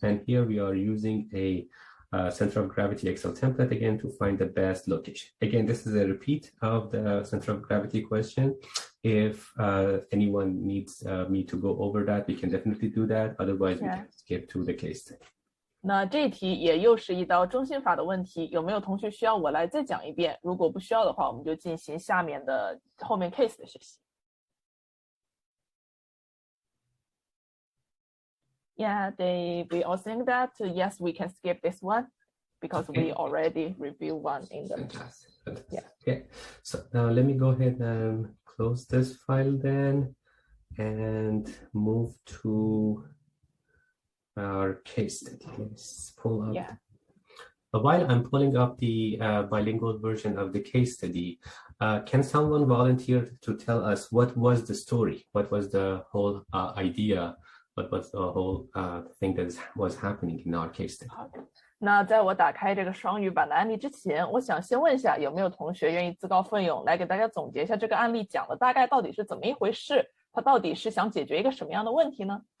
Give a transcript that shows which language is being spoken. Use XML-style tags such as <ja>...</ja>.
<en>And here we are using a center of gravity Excel template again to find the best location. Again, this is a repeat of the center of gravity question. If anyone needs me to go over that, we can definitely do that. Otherwise, we can skip to the case study.</en> <zh>那这题也又是一道中心法的问题，有没有同学需要我来再讲一遍？如果不需要的话，我们就进行下面的后面 case 的学习。</zh> <en>Yeah, we all think that yes, we can skip this one because we already reviewed one in the. Fantastic. Yeah. Okay. So now let me go ahead and close this file then, and move to our case study. Let's pull up. Yeah. While I'm pulling up the bilingual version of the case study, can someone volunteer to tell us what was the story? What was the whole idea? What was the whole thing that was happening in our case study?</en> <zh>那在我打开这个双语版的案例之前，我想先问一下，有没有同学愿意自告奋勇来给大家总结一下这个案例讲的大概到底是怎么一回事？它到底是想解决一个什么样的问题呢？</zh>